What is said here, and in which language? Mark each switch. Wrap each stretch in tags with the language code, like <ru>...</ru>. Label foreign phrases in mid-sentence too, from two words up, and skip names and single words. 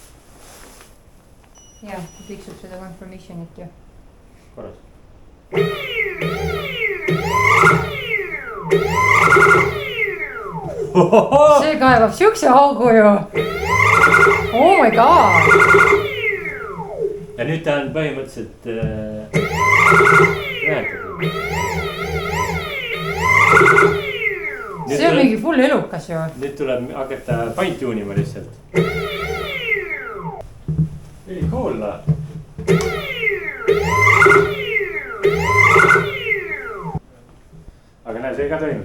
<et>Jaa, ta piksub seda confirmationit ju. Korras. See kaevab siukse augu ju.</et> <en>Oh my god.</en> <et>Ja nüüd ta on põhimõtteliselt see on mingi full elukas ju. Nüüd tuleb hakata fine-tune ima lihtsalt. Ei kuulla. Aga näe, see ka toimub.</et>